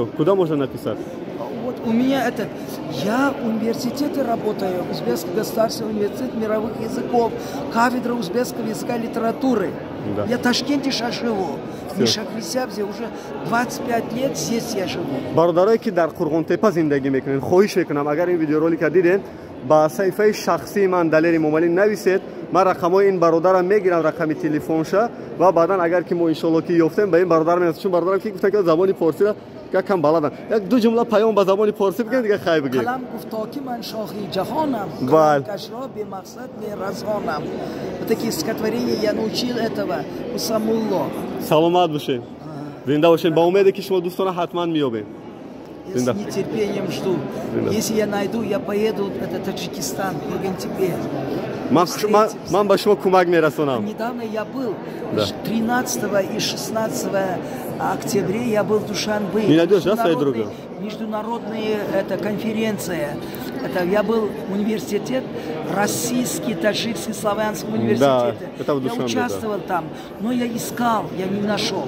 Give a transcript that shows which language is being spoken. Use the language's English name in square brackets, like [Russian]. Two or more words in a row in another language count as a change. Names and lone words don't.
[Russian] Куда можно написать? Вот у меня я в университете работаю, Узбекский государственный университет мировых языков, кафедра узбекского языка и литературы. Я в Ташкенте сейчас живу. Не Шахрисябзе, уже 25 лет здесь я живу. [Persian] برادرایی که در قرغن‌تپه زندگی میکنن، خواهش میکنم اگر این ویدیورولو که دیدین با صفحه شخصی من دلیر ممالی نویسید. من رقمای این برادر رو میگیرم، رقم تلفنشه و بعدا اگر که ما [Arabic] ان شاء الله [Persian] که یافتیم به این برادر میرسیم. چون برادرم که گفتن که زبان فارسی را کم بلدن. یک دو جمله پیام با زبان فارسی بگین دیگه خیر بگید. کلام گفتا که من شاخی جهانم. کشرا به مقصد میرسانم. [Russian] Такие стихотворения я научил этого у Самулло. [Persian] سلامت باشین. زنده باشین. با امیدی که شما دوستان حتما میابین. [Russian] Я с нетерпением жду. Если я найду, я поеду в Таджикистан, в Кургантепе. [Persian] من با شما کمک میرسونم. [Russian] Недавно я был, 13 и 16 октября я был в Душанбе. Международная конференция. Я был в университете, российский, таджикский, славянский университет. Я участвовал там, но я искал, я не нашел.